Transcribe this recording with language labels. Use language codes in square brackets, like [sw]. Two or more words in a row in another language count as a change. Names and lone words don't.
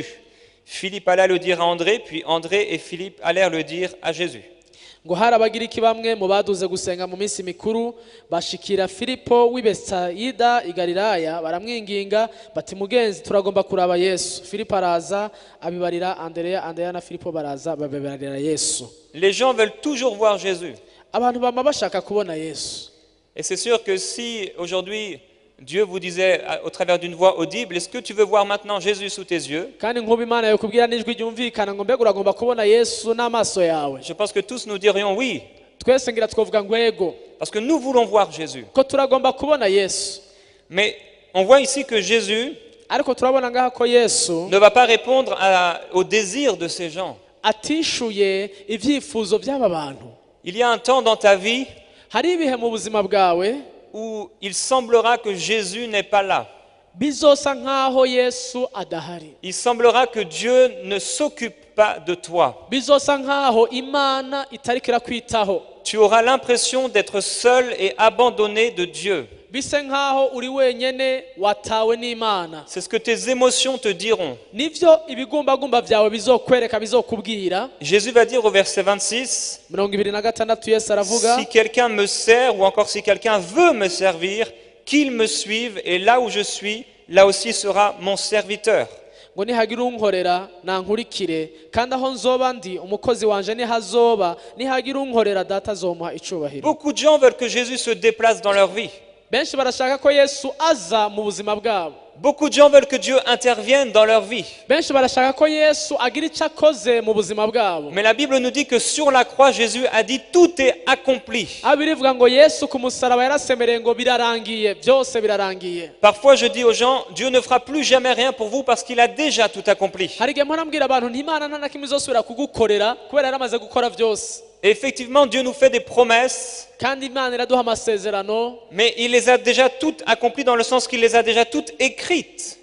[fr] Philippe alla le dire à André, puis André et Philippe allèrent le dire à Jésus. [rn] ngo hari abagiriki bamwe mu baduze gusenga mu minsi mikuru bashikira Filipo w'i Betsayida i Galilaya baramwinginga bati mugenzi turagomba kuraba Yesu. Filipo araza abibarira Andrea na Filipo baraza babibarira Yesu. [fr] Les gens veulent toujours voir Jésus. [rn] Abantu bama bashaka kubona Yesu. [fr] Et c'est sûr que si aujourd'hui Dieu vous disait au travers d'une voix audible, est-ce que tu veux voir maintenant Jésus sous tes yeux? [rn] Kandi nk'ubu Imana yokubwira n'ijwi ryumvikana ngo mbega uragomba kubona Yesu n'amaso yawe. [fr] Je pense que tous nous dirions oui, [rn] Twese ngira twovuga ngo yego [fr] parce que nous voulons voir Jésus. [rn] ko turagomba kubona Yesu. [fr] Mais on voit ici que Jésus [rn] Ariko turabona ngaha ko Yesu [fr] ne va pas répondre au désir de ces gens. [rn] atishuye ivyifuzo by'aba bantu. [fr] Il y a un temps dans ta vie [rn] Hari ibihe mu buzima bwawe [fr] où il semblera que Jésus n'est pas là. [rn] bizosa nkaho Yesu adahari. [fr] Il semblera que Dieu ne s'occupe pas de toi. [rn] Bizosa nkaho Imana itariko irakwitaho. [fr] Tu auras l'impression d'être seul et abandonné de Dieu. [rn] Bise nkaho uri wenyene watawe n'Imana. [fr] C'est ce que tes émotions te diront. [rn] Nivyo ibigumbagumba vyawe bizokwereka bizokubwira. [fr] Jésus va dire au verset 26, [rn] 26 Yesu aravuga [fr] si quelqu'un me sert ou encore si quelqu'un veut me servir, qu'il me suive et là où je suis, là aussi sera mon serviteur. [rn] ngo nihagira unkorera nankurikire kandi aho nzoba ndi umukozi wanje nihazoba nihagira unkorera data azomuha icubahiro. [fr] Beaucoup de gens veulent que Jésus se déplace dans leur vie. [rn] Benshi barashaka ko Yesu aza mu buzima bwabo. [fr] Beaucoup de gens veulent que Dieu intervienne dans leur vie. [rn] Benshi barashaka ko Yesu agira icyo akoze mu buzima bwabo. [fr] Mais la Bible nous dit que sur la croix, Jésus a dit tout est accompli. [rn] Abirivuga ngo Yesu ku musaraba yarasemereye ngo birarangiye byose birarangiye. [fr] Parfois je dis aux gens, Dieu ne fera plus jamais rien pour vous parce qu'il a déjà tout accompli. [rn] Hari igihe mpora mbwira abantu nti Imana nta na kimwe izosubira kugukorera kubera yaramaze gukora byose. [fr] Et effectivement, Dieu nous fait des promesses, [rn] Kandi Imana iraduha amasezerano [fr] mais il les a déjà toutes accomplies dans le sens qu'il les a déjà toutes écrites.